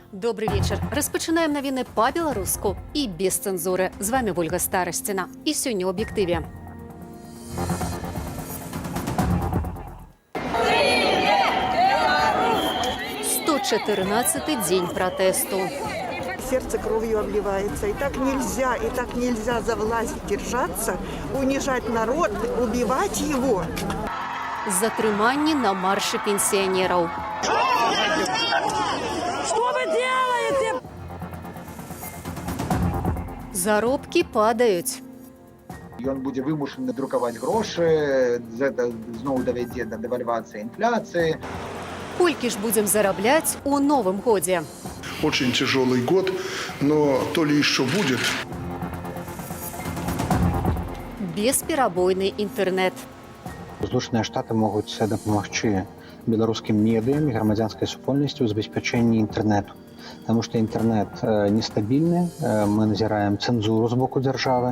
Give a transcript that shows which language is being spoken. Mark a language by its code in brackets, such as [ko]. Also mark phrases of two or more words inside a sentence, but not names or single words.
[ru] Добрый вечер. [be] Распачынаем навіны па-беларуску і без цэнзуры. З вами Вольга Старасціна. І сёння ў аб'ектыве. [ru] «114-й день протесту. Сердце кровью обливается. И так нельзя за власть держаться, унижать народ, убивать его. [be] Затрыманні на марше пенсионеров. [ru] Что вы делаете? [be] Заробкі падаюць. Ён будзе вымушаны друкаваць грошы, гэта зноў давядзе да дэвальвацыі інфляцыі. Колькі ж будзем зарабляць у новым годзе? [ru] Очень тяжелый год, но то ли еще будет. [be] Бесперабойны інтэрнэт. Злучаныя Штаты могуць дапамагчы беларускім медыям і грамадзянскай супольнасці ў забеспячэнні інтэрнэту. Таму што інтэрнэт нестабільны, мы назіраем цэнзуру з боку дзяржавы.